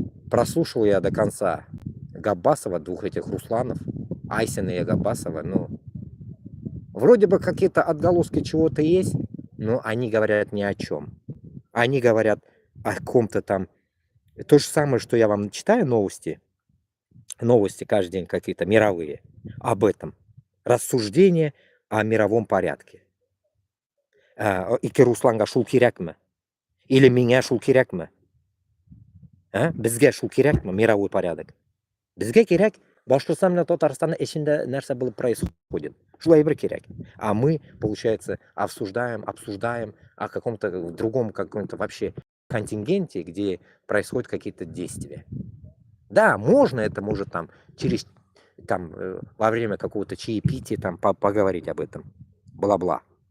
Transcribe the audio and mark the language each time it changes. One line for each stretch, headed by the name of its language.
Russian: Прослушал я до конца Габбасова, двух этих Русланов, Айсина и Габбасова, ну, вроде бы какие-то отголоски чего-то есть, но они говорят ни о чем. Они говорят о каком-то там... То же самое, что я вам читаю новости каждый день какие-то мировые, об этом. Рассуждения о мировом порядке.
Tatar: Ике Русланга шул кирәкме?
Russian: Или меня
Tatar: шул кирәкме? Безгә шул кирәкме
Russian: мировой порядок?
Tatar: Безгә кирәк Башкортстан bilan Татарстан эчендә нәрсә булып происходит. Шулай бер кирәк.
Russian: А мы, получается, обсуждаем о каком-то другом, каком-то вообще контингенте, где происходят какие-то действия. Да, можно это, может, там, через, там, во время какого-то чаепития, там, поговорить об этом. Бла-бла.